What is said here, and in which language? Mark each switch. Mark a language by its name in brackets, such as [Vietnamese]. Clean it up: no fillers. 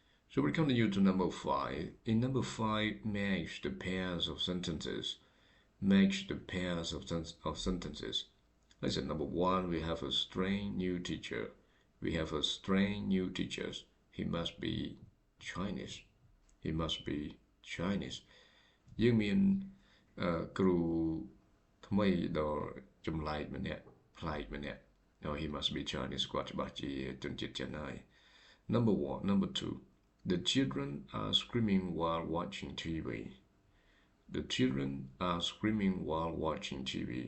[English] So we continue to number five. In number five, match the pairs of sentences. Match the pairs of sentences. Let's say number one, we have a strange new teacher. We have a strange new teacher. He must be Chinese. He must be Chinese [Khmer] យើងមានគ្រូថ្មីដ៏ចម្លែកម្នាក់ប្លែកម្នាក់ [English] No, he must be Chinese [Khmer] គាត់ច្បាស់ជាជនជាតិចិនហើយ [English] Number one, number two. The children are screaming while watching TV. The children are screaming while watching TV.